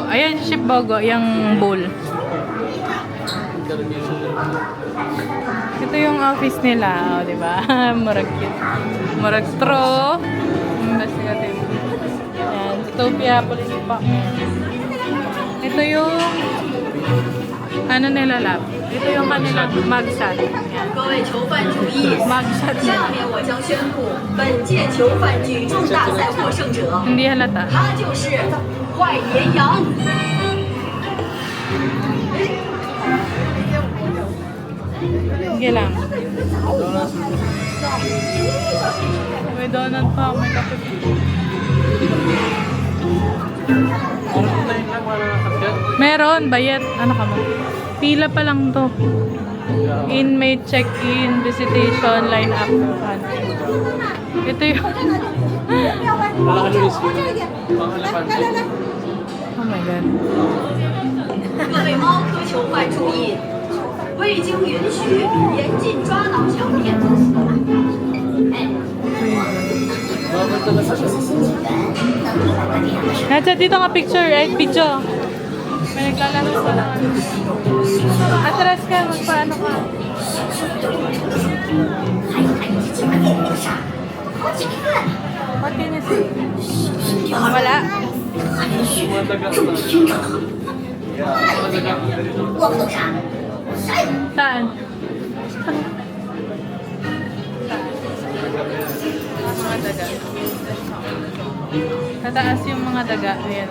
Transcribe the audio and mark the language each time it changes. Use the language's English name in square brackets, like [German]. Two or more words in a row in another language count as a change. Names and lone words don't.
[Filipino] Ayan, si Ship Bogo, yung bull. Ito yung office nila, oh, di ba? [Cebuano] Murag cute. Murag tro. Investigative. [Filipino] Yan, Zootopia Police Department. Ito yung ano nila lab. Ito yung kanilang mugshot. Yan. [Chinese] 各位囚犯注意， [Filipino] Mugshot [Chinese] 下 [Filipino] nila. [Chinese] 面我将宣布本届囚犯举重大赛获胜者， [Filipino] Hindi halata. [Chinese] 他就是坏绵羊。 [Filipino] Sige lang. May donut pa, may kape. Parang ito na yun lang, wala kang sakyan. Meron, bayet. Ano ka mo? Pila pa lang to. [English] Inmate check-in, visitation, line up. [Filipino] Ito yung... Wala ka Luis. Pang elepante. [English] Oh my God. [Chinese] 各位猫科囚犯注意，未经允许严禁抓挠小便。 [Filipino] Bakit talaga siya? Nasa dito ka picture, right? Video. May naglalaro sa lang. Atras ka, magpaano ka. [English] What can you say? [Filipino] Wala. Madagat na. Madagat. Saan? Mga daga. Tataas yung mga daga. Ayan.